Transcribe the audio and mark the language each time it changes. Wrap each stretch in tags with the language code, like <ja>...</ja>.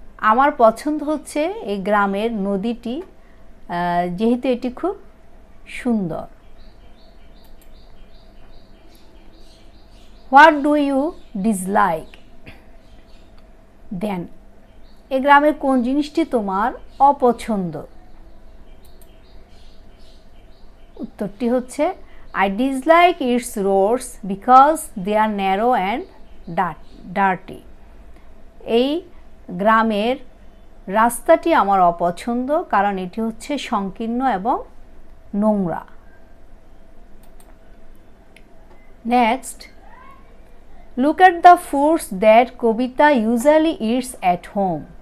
<bn>আমার পছন্দ হচ্ছে এই গ্রামের নদীটি, যেহেতু এটি খুব সুন্দর।</bn> <en>What do you dislike then?</en> <bn>এই গ্রামের কোন জিনিসটি তোমার অপছন্দ? উত্তরটি হচ্ছে</bn> <en>I dislike its roads because they are narrow and dirty.</en> <bn>এই গ্রামের রাস্তাটি আমার অপছন্দ কারণ এটি হচ্ছে সংকীর্ণ এবং নোংরা। Next,</bn> <en>Look at the foods that Kabita usually eats at home.</en>